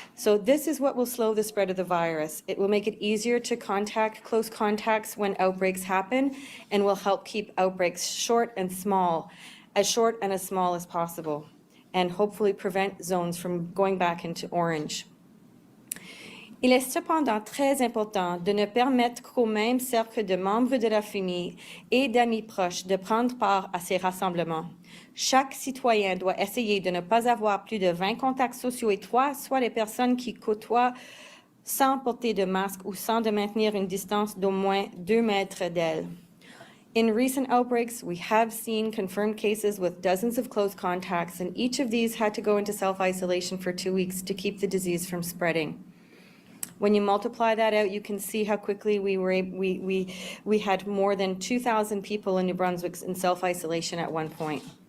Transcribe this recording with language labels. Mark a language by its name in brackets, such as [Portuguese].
[English] So this is what will slow the spread of the virus. It will make it easier to contact close contacts when outbreaks happen, and will help keep outbreaks short and small as small as possible, and hopefully prevent zones from going back into orange. [French] Il est cependant très important de ne permettre qu'au même cercle de membres de la famille et d'amis proches de prendre part à ces rassemblements. Chaque citoyen doit essayer de ne pas avoir plus de 20 contacts sociaux étroits, soit les personnes qui côtoient sans porter de masque ou sans de maintenir une distance d'au moins 2 mètres d'elles. [English] In recent outbreaks, we have seen confirmed cases with dozens of close contacts, and each of these had to go into self-isolation for 2 weeks to keep the disease from spreading. When you multiply that out, you can see how quickly we had more than 2,000 people in New Brunswick in self-isolation at one point.